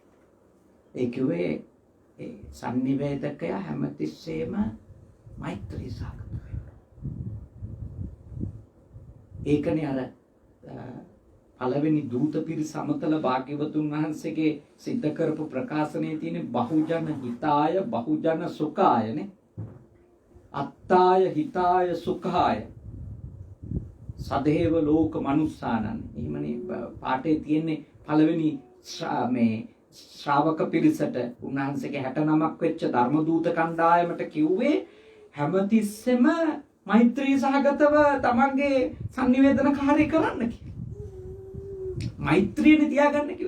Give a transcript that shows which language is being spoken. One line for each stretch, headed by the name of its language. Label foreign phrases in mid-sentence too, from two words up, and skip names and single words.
Sinhala: ඒ කිව්වේ ඒ සංනිවේදකය හැමතිස්සෙම මෛත්‍රී සහගත වෙනවා. ඒකනේ අර පළවෙනි දූත පිරිස සමතල භාග්‍යවතුන් වහන්සේගේ සිද්ධ කරපු ප්‍රකාශනයේ තියෙන
Pali: බහුජන හිතාය බහුජන සුඛායනේ. අත්තාය හිතාය සුඛාය සදේව ලෝක මනුස්සානන්.
Sinhala: එහෙමනේ පාඨයේ තියෙන්නේ පළවෙනි මේ ශ්‍රාවක පිරිසට උන්වහන්සේගේ 69ක් වෙච්ච ධර්ම දූත කණ්ඩායමට කිව්වේ හැමතිස්සෙම මෛත්‍රී සහගතව තමන්ගේ sannivedana කාර්ය කරන්න කියලා. මෛත්‍රියනේ තියාගන්න කිව්වේ.